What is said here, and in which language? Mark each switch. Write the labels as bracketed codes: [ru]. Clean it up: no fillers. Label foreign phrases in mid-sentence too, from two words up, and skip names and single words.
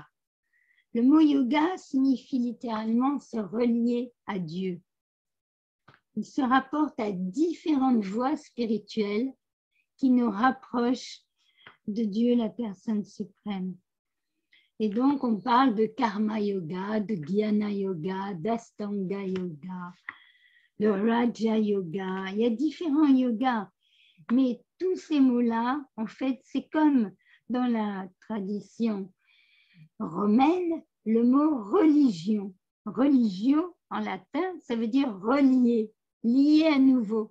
[fr] Le mot yoga signifie littéralement se relier à Dieu. Il se rapporte à différentes voies spirituelles qui nous rapprochent de Dieu, la personne suprême. Et donc, on parle de karma yoga, de jnana yoga, d'astanga yoga, de raja yoga. Il y a différents yogas, mais tous ces mots-là, en fait, c'est comme dans la tradition romaine, le mot religion. Religio, en latin, ça veut dire relier, lier à nouveau.